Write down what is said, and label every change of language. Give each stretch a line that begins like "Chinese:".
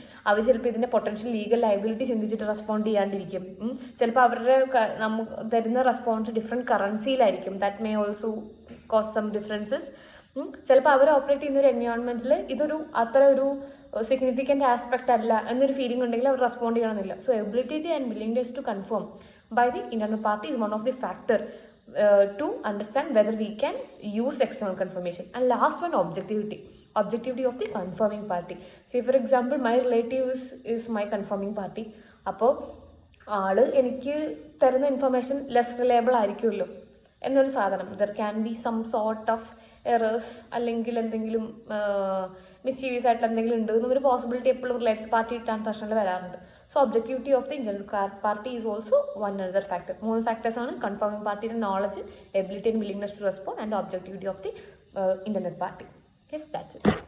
Malayalam: അവർ ചിലപ്പോൾ ഇതിൻ്റെ potential legal liability ചിന്തിച്ചിട്ട് റെസ്പോണ്ട് ചെയ്യാണ്ടിരിക്കും. ചിലപ്പോൾ അവരുടെ നമുക്ക് തരുന്ന response different കറൻസിയിലായിരിക്കും.
English: That may also cause some differences.
Malayalam: ചിലപ്പോൾ അവർ ഓപ്പറേറ്റ് ചെയ്യുന്ന ഒരു എൻവയോൺമെൻറ്റിൽ ഇതൊരു അത്ര ഒരു സിഗ്നിഫിക്കൻ്റ് ആസ്പെക്റ്റ് അല്ല എന്നൊരു ഫീലിംഗ് ഉണ്ടെങ്കിൽ അവർ റെസ്പോണ്ട് ചെയ്യണമെന്നില്ല.
English: So ability and willingness to confirm by the internal party is one of the factor to understand whether we can use external confirmation. And last one, objectivity of the confirming party. Say for example, my relative is my confirming party.
Malayalam: അപ്പോൾ ആള് എനിക്ക് തരുന്ന information less reliable ആയിരിക്കുമല്ലോ എന്നൊരു സാധനം.
English: there can be some sort of errors,
Malayalam: അല്ലെങ്കിൽ എന്തെങ്കിലും misuse ആയിട്ടുള്ള എന്തെങ്കിലും ഉണ്ട് എന്നൊരു പോസിബിലിറ്റി എപ്പോഴും റിലേറ്റഡ് പാർട്ടി ട്രാൻസാക്ഷനിൽ വരാറുണ്ട്.
English: So objectivity of the internal party is also one another factor. 3 factors ആണ് confirming party knowledge, ability and willingness to respond, and the objectivity of the internal party. Yes, that's it.